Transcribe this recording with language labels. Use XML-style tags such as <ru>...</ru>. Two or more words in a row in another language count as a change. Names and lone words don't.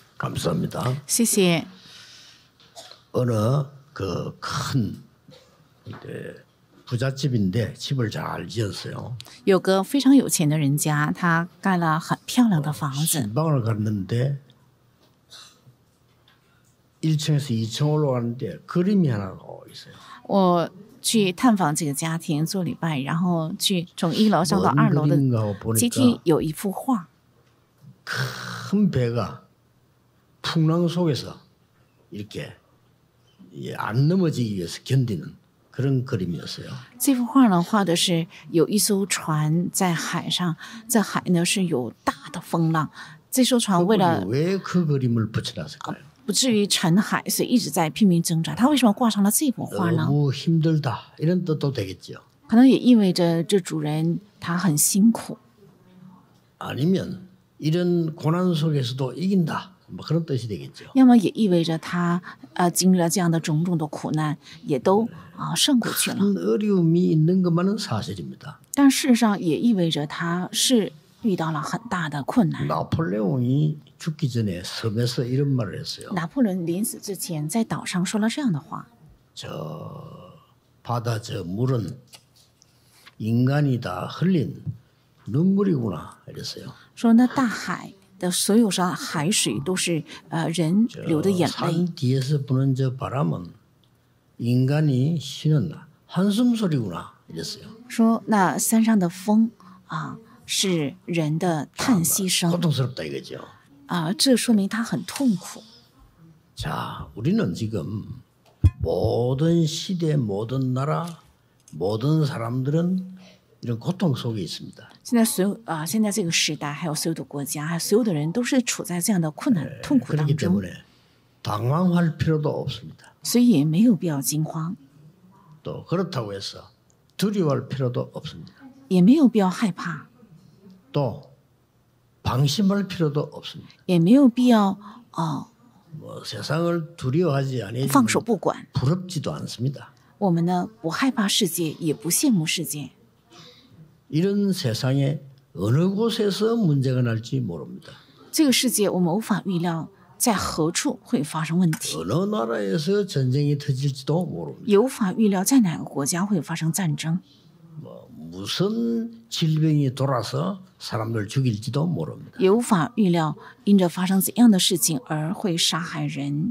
<ko>감사합니다.</ko> <zh>谢谢。</zh> <ko>어느 그 큰 부잣집인데 집을 잘 지었어요.</ko> <zh>有个非常有钱的人家，他盖了很漂亮的房子。</zh> <ko>신방을 갔는데 1층에서 2층 올라가는데 그림이 하나 있어요.</ko> <zh>我去探访这个家庭做礼拜，然后去从1楼上到2楼的阶梯有一幅画，</zh> <ko>큰 배가 풍랑 속에서 이렇게 안 넘어지기 위해서 견디는 그런 그림이었어요.</ko> <zh>这幅画呢，画的是有一艘船在海上，在海呢是有大的风浪，这艘船为了</zh> <ko>왜 그 그림을 붙여놨을까요?</ko> <zh>不至于沉海，所以一直在拼命挣扎。他为什么挂上了这幅画呢？</zh> <ko>너무 힘들다 이런 뜻도 되겠죠.</ko> <zh>可能也意味着这主人他很辛苦，</zh> <ko>아니면 이런 고난 속에서도 이긴다 뭐 그런 뜻이 되겠죠.</ko> <zh>要么也意味着他经历了这样的种种的苦难，也都胜过去了。</zh> <ko>큰 어려움이 있는 것만은 사실입니다.</ko> <zh>但事实上也意味着他是遇到了很大的困难。</zh> <ko>나폴레옹이 죽기 전에 섬에서 이런 말을 했어요.</ko> <zh>拿破仑临死之前在岛上说了这样的话：</zh> <ko>저 바다 저 물은 인간이 다 흘린 눈물이구나 이랬어요.</ko> <zh>说那大海的所有上海水都是人流的眼泪。</zh> <ko>산 뒤에서 부는 저 바람은 인간이 쉬는 한숨 소리구나 이랬어요.</ko> <zh>说那山上的风是人的叹息声</zh> <ko>고통스럽다 이거죠.</ko> <zh>这说明他很痛苦。</zh> <ko>자, 우리는 지금 모든 시대, 모든 나라, 모든 사람들은 이런 고통 속에 있습니다.</ko> <zh>现在这个时代，还有所有的国家，还有所有的人，都是处在这样的困难、痛苦当</zh> <ko>그렇기</ko> <zh>中，</zh> <ko>때문에 당황할 필요도 없습니다.</ko> <zh>所以也没有必要惊慌，</zh> <ko>또 그렇다고 해서 두려워할 필요도 없습니다.</ko> <zh>也没有必要害怕，</zh> <ko>또 방심할 필요도 없습니다.</ko> <zh>也没有必要</zh> <ko>뭐 세상을 두려워하지</ko> <zh>放手</zh> <ko>아니하지만</ko> <zh>不管。</zh> <ko>부럽지도 않습니다.</ko> <zh>我们呢，不害怕世界，也不羡慕世界。</zh> <ko>이런 세상에 어느 곳에서 문제가 날지 모릅니다.</ko> <zh>这个世界，我们无法预料在何处会发生问题，</zh> <ko>어느 나라에서 전쟁이 터질지도 모릅니다.</ko> <zh>也无法预料在哪个国家会发生战争，</zh> <ko>무슨 질병이 돌아서 사람들 죽일지도 모릅니다.</ko> <zh>也无法预料因着发生怎样的事情而会杀害人。</zh>